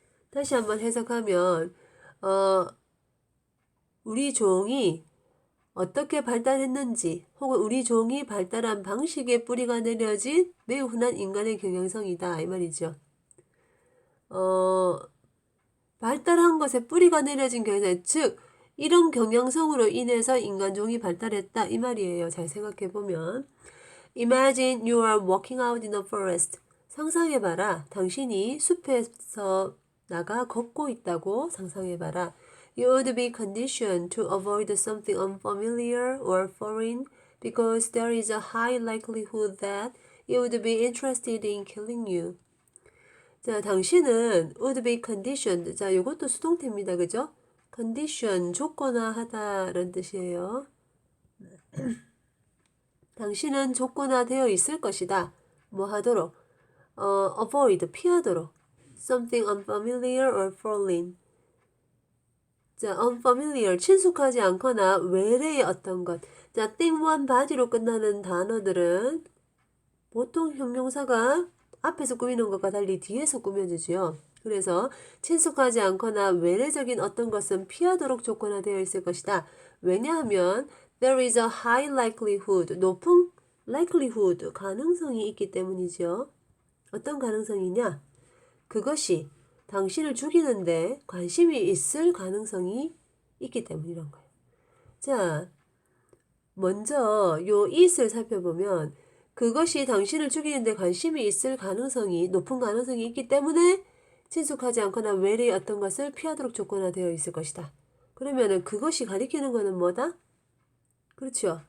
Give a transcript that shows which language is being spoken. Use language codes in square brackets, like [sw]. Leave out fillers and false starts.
[ko] 다시 한번 해석하면 우리 종이 어떻게 발달했는지 혹은 우리 종이 발달한 방식의 뿌리가 내려진 매우 흔한 인간의 경향성이다 이 말이죠. 발달한 것에 뿌리가 내려진 경향성, 즉 이런 경향성으로 인해서 인간종이 발달했다 이 말이에요. 잘 생각해보면 [en] Imagine you are walking out in a forest. [ko] 상상해봐라. 당신이 숲에서 나가 걷고 있다고 상상해봐라. [en] You would be conditioned to avoid something unfamiliar or foreign because there is a high likelihood that it would be interested in killing you. [ko] 자, 당신은 [en] would be conditioned. [ko] 자, 이것도 수동태입니다. 그죠? condition, 조건화하다라는 뜻이에요. 당신은 조건화되어 있을 것이다. 뭐 하도록? avoid, 피하도록. [en] something unfamiliar or foreign. [ko] 자, unfamiliar, 친숙하지 않거나 외래의 어떤 것. 자, think one body로 끝나는 단어들은 보통 형용사가 앞에서 꾸미는 것과 달리 뒤에서 꾸며지죠. 그래서 친숙하지 않거나 외래적인 어떤 것은 피하도록 조건화되어 있을 것이다. 왜냐하면 [en] there is a high likelihood, [ko] 높은 likelihood, 가능성이 있기 때문이죠. 어떤 가능성이냐? 그것이 당신을 죽이는데 관심이 있을 가능성이 있기 때문이란 거예요. 자, 먼저 요 it을 살펴보면 그것이 당신을 죽이는데 관심이 있을 가능성이 높은 가능성이 있기 때문에 친숙하지 않거나 외래의 어떤 것을 피하도록 조건화되어 있을 것이다. 그러면은 그것이 가리키는 거는 뭐다? 그렇죠.